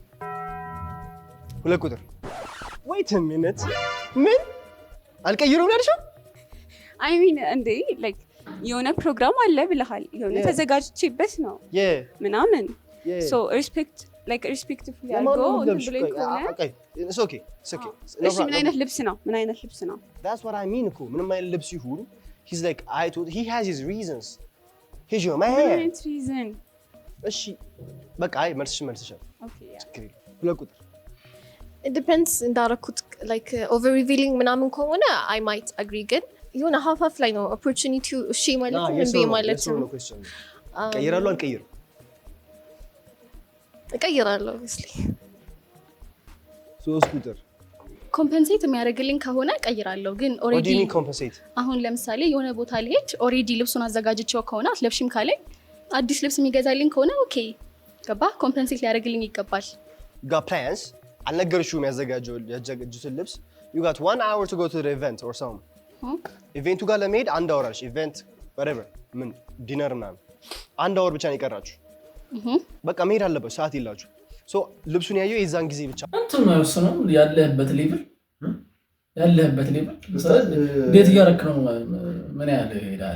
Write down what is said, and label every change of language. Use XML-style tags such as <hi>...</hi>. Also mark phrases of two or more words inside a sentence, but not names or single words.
<am>2 ቁጥር</am> <en>wait a minute</en> <am>ምን አልቀይረውም ያልሽው?</am> <en>I mean</en> <am>እንዴ ላይክ የሆነ ፕሮግራም አለ ብለሃል፣ የሆነ ተዘጋጅቼበት ነው ምናምን</am> <en>so respectful</en> <am>ያልጎ ብለኝ ከሆነ ኦኬ እሺ ምን አይነት ልብስ ነው?</am> <en>That's what I mean</en> <am>እኮ ምንም አይነት ልብስ ይሁን</am> <en>he's like he has his reasons. He's your man.</en> <am>ምን reason? እሺ በቃ አይ መልስሻል። ኦኬ ያ 2 ቁጥር</am> <en>it depends</en> <am>እንዳረኩት</am> <en>like over revealing</en> <am>ምናምን ከሆነ</am> <en>I might agree</en> <am>ግን የሆነ half ላይ ነው opportunity እሺ ማለት ነው እንዴ ማለት ነው ቀይራለሁ አልቀይርም እቀይራለሁ obviously 3 ቁጥር ኮምፐንሴት የሚያደርግልኝ ከሆነ ቀይራለሁ ግን ኦሬዲ አሁን ለምሳሌ የሆነ ቦታ ልሄድ ኦሬዲ ልብሱን አዘጋጅቼው ከሆነ አትለብሽም ካለኝ አዲስ ልብስ የሚገዛልኝ ከሆነ ኦኬ ገባ ኮምፐንሴት ሊያደርግልኝ ይገባል</am> <en>got plans</en> <am>አልነገርሽውም ያዘጋጁትን ልብስ</am> <en>you got 1 hour to go to the event or some</en> <am>ኢቨንቱ ጋር ለመሄድ 1 hour አልሽ</am> <en>event whatever</en> <am>ምን ዲነር ምናምን 1 hour ብቻ ነው የቀራችሁ በቃ መሄድ አለበት ሰዓት ይላችሁ ሶ ልብሱን ያየው የዛን ጊዜ ብቻ እንትን ነው እሱንም ያለህበት ሌቭል እንዴት እያደረክ ነው ምን ያህል ይሄዳል</am>